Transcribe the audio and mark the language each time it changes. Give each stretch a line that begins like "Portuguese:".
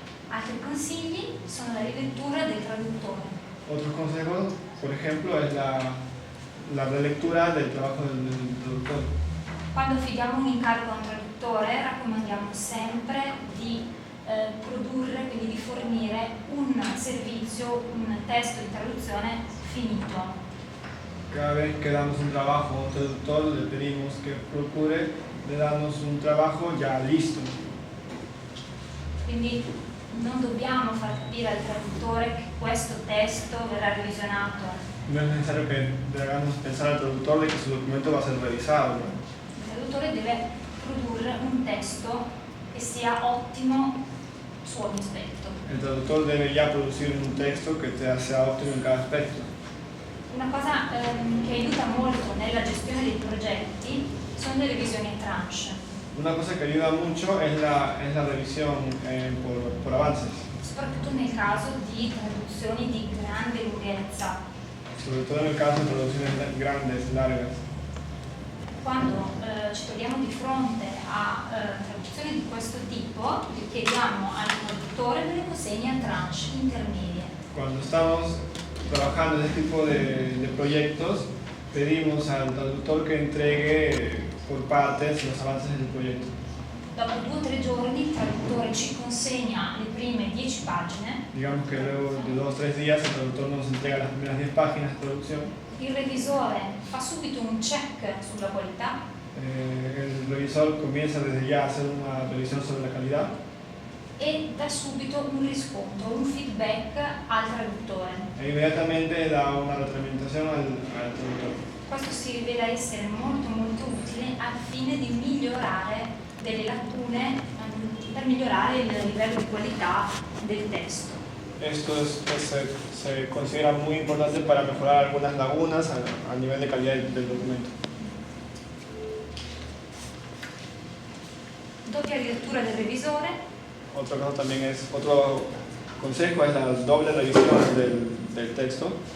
Italian: Altri consigli sono la rilettura del traduttore.
Spanish: Otros consejos, por ejemplo, es la relectura del trabajo del traductor.
Italian: Quando affidiamo un incarico a un traduttore raccomandiamo sempre di produrre, quindi di fornire un servizio, un testo di traduzione finito.
Spanish: Cada vez que damos un trabajo a un traductor, le pedimos que procure de darnos un trabajo ya listo.
Italian: Quindi non dobbiamo far capire al traduttore che questo testo verrà revisionato.
Spanish: No es necesario que le hagamos pensar al traductor de que su documento va a ser revisado.
Italian: Il traduttore deve produrre un testo che sia ottimo su ogni aspetto.
Spanish: El traductor debe ya producir un texto que sea óptimo en cada aspecto.
Italian: Una cosa che aiuta molto nella gestione dei progetti sono le revisioni a tranche.
Spanish: Una cosa que ayuda mucho es la revisión por avances,
Italian: Soprattutto nel caso di traduzioni di grande lunghezza.
Spanish: sobre todo en el caso de traducciones grandes, largas.
Italian: Quando ci troviamo di fronte a traduzioni di questo tipo, chiediamo al traduttore delle consegne a tranche intermedie.
Spanish: Cuando estamos trabajando en este tipo de proyectos, pedimos al traductor que entregue por partes los avances del proyecto.
Italian: Dopo 2 o 3 giorni il traduttore ci consegna le prime 10 pagine,
Spanish: Digamos que luego de 2 o 3 días el traductor nos entrega las primeras 10 páginas de traducción.
Italian: il revisore fa subito un check sulla qualità
Spanish: El revisor comienza desde ya a hacer una revisión sobre la calidad
Italian: e dà subito un riscontro, un feedback al traduttore.
Spanish: e inmediatamente da una retroalimentación al traductor.
Italian: Questo si rivela essere molto utile al fine di migliorare delle lacune, per migliorare il livello di qualità del testo.
Spanish: Esto se considera muy importante para mejorar algunas lagunas a nivel de calidad del documento.
Italian: Doppia rilettura del revisore.
Spanish: Otro consejo es la doble revisión del texto.